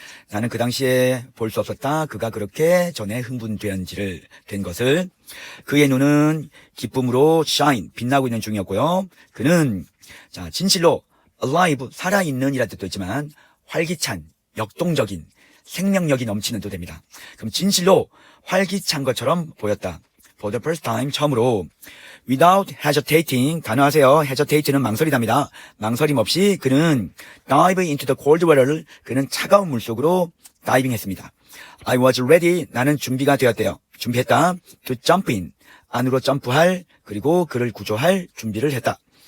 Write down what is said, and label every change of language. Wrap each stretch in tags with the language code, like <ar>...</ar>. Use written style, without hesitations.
<ko>나는 그 당시에 볼 수 없었다. 그가 그렇게 전에 된 것을. 그의 눈은 기쁨으로 shine, 빛나고 있는 중이었고요. 그는 진실로 alive, 살아있는 이라는 뜻도 있지만 활기찬, 역동적인, 생명력이 넘치는 도 됩니다. 그럼 진실로 활기찬 것처럼 보였다.</ko> <en>For the first time,</en> <ko>처음으로.</ko> <en>Without hesitating,</en> <ko>단어하세요. hesitate는 망설이답니다. 망설임 없이 그는</ko> <en>dive into the cold water</en> <ko>를, 그는 차가운 물속으로 다이빙 했습니다.</ko> <en>I was ready,</en> <ko>나는 준비가 되었대요. 준비했다.</ko> <en>To jump in,</en> <ko>안으로 점프할, 그리고 그를 구조할 준비를 했다.</ko>